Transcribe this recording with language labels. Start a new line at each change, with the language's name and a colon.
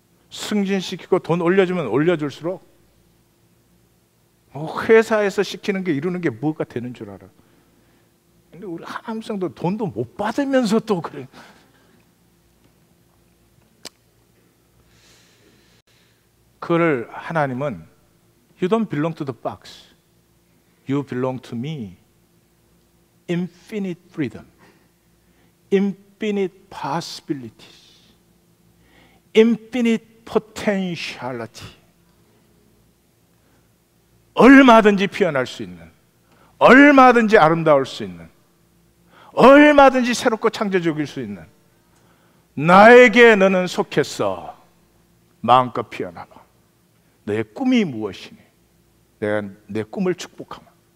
Korean: 승진시키고 돈 올려주면 올려줄수록 회사에서 시키는 게 이루는 게 뭐가 되는 줄 알아. 근데 우리 하나님성도 돈도 못 받으면서 또 그래. 그걸 하나님은
English: You don't belong to the box. You belong to me. Infinite freedom. Infinite possibilities. Infinite potentiality.
Korean: 얼마든지 피어날 수 있는, 얼마든지 아름다울 수 있는, 얼마든지 새롭고 창조적일 수 있는 나에게 너는 속했어. 마음껏 피어나봐. 너의 꿈이 무엇이니? 내가 내 꿈을 축복하마.